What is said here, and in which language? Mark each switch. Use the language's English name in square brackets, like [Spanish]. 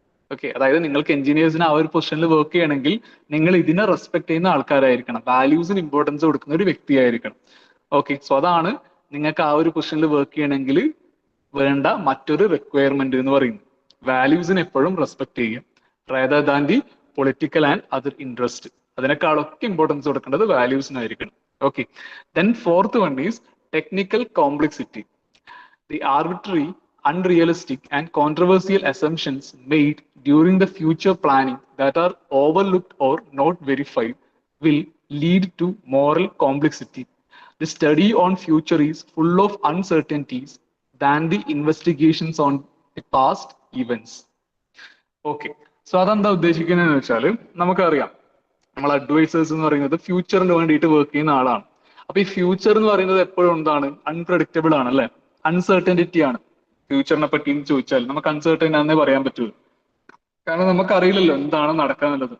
[Malayalam] Okay, അതായത് നിങ്ങൾക്ക് എഞ്ചിനീയേഴ്സിന് ആ ഒരു പൊസിഷനിൽ വർക്ക് ചെയ്യണമെങ്കിൽ നിങ്ങൾ ഇതിനെ റെസ്പെക്ട് ചെയ്യുന്ന ആൾക്കാരായിരിക്കണം, വാല്യൂസിന് ഇമ്പോർട്ടൻസ് കൊടുക്കുന്ന ഒരു വ്യക്തിയായിരിക്കണം. ഓക്കെ, സോ അതാണ് നിങ്ങൾക്ക് ആ ഒരു പൊസിഷനിൽ വർക്ക് ചെയ്യണമെങ്കിൽ വേണ്ട മറ്റൊരു റിക്വയർമെന്റ് എന്ന് പറയുന്നത്. വാല്യൂസിന് എപ്പോഴും റെസ്പെക്ട് ചെയ്യുക, [English] Rather than the political and other interest. [Malayalam] അതിനേക്കാളൊക്കെ ഇമ്പോർട്ടൻസ് കൊടുക്കേണ്ടത് വാല്യൂസിനായിരിക്കണം. [English] Okay, then fourth one is technical complexity. The arbitrary, unrealistic, and controversial assumptions made during the future planning that are overlooked or not verified will lead to moral complexity. The study on future is full of uncertainties than the investigations on the past events. [Malayalam] Okay, so അതെന്താ ഉദ്ദേശിക്കുന്നതെന്ന് വെച്ചാൽ നമുക്കറിയാം, നമ്മൾ advisers എന്ന് പറയുന്നത് ഫ്യൂച്ചറിന് വേണ്ടിയിട്ട് work ചെയ്യുന്ന ആളാണ്. അപ്പൊ ഈ ഫ്യൂച്ചർ എന്ന് പറയുന്നത് എപ്പോഴും എന്താണ്, അൺപ്രഡിക്റ്റബിൾ ആണ്, അല്ലെ? അൺസർട്ടനിറ്റി ആണ്. ഫ്യൂച്ചറിനെ പറ്റി ചോദിച്ചാൽ നമുക്ക് അൺസർട്ടൻ ആണെന്നേ പറയാൻ പറ്റുള്ളൂ. കാരണം നമുക്കറിയില്ലല്ലോ എന്താണ് നടക്കാന്നുള്ളത്.